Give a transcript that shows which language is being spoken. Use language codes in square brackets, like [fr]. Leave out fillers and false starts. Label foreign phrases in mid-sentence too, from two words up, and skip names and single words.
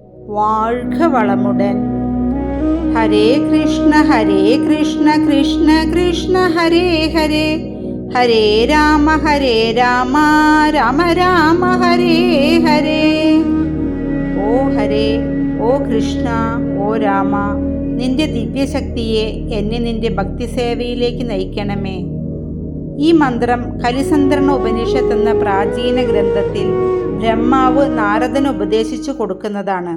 [ta] வாழ்க வளமுடன். [sa] हरे कृष्ण कृष्ण कृष्ण हरे हरे, हरे राम राम राम हरे ഹരേ. [ml] ഓ ഹരേ, ഓ കൃഷ്ണ, ഓ രാമ, നിന്റെ ദിവ്യശക്തിയെ എന്നെ നിന്റെ ഭക്തിസേവയിലേക്ക് നയിക്കണമേ. ഈ മന്ത്രം കലിസന്ത്രണ ഉപനിഷത്ത് എന്ന പ്രാചീന ഗ്രന്ഥത്തിൽ ബ്രഹ്മാവ് നാരദന് ഉപദേശിച്ചു കൊടുക്കുന്നതാണ്.